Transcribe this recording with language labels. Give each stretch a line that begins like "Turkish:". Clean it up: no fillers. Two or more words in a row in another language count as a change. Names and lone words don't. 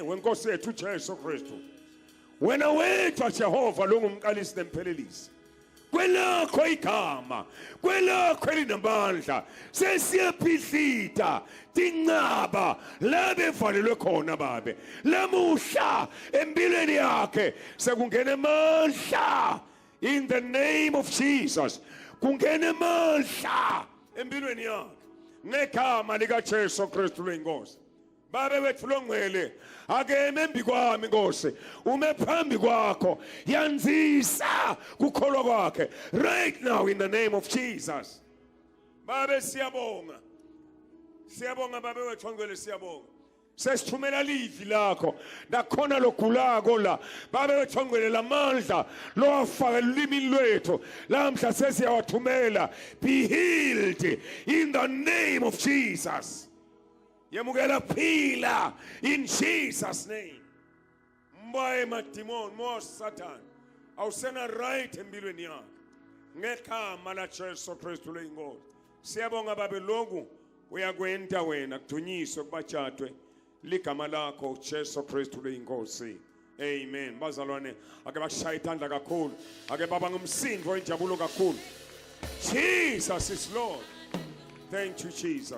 Swati: wenkosi yethu uJesu Kristu wena wethu Jehova lo ngumqalisi nemphelelisi kwelakho igama kwelakho elinamandla sesiyaphihlita tinqaba labe valelwe khona babe lamuhla empilweni yakhe sekungena amandla
English: in the name of Jesus
Swati: kungena amandla empilweni yakhe ngegama lika Jesu Kristu lenkosi babe wethu longcwele akeme embi kwami Nkosi ume phambi kwakho yanzisa kukholwa kwakhe
English: right now in the name of Jesus
Swati: babe siyabonga babe wethu ongcwele siyabonga sesithumela livi lakho nakhona logulako la babe bethongwelela amandla lowafaka elimini lwethu lamhla sesiyawathumela.
English: Be healed in the name of Jesus.
Swati: Yamukela phila
English: in Jesus name.
Swati: Mbaye madimon mo Satan awusena right empilweni yakhe ngegama la Jesu Kristu leyinkosi. Siyabonga babe lokhu uyakwenta wena kudunyiswe kubatshadwe ligama lakho Jesu Kristu leyinkosi. Amen. Bazalwane ake bashaya itandla kakhulu, ake baba ngumsindo wenjabulo kakhulu.
English: Jesus is Lord. Thank you Jesus.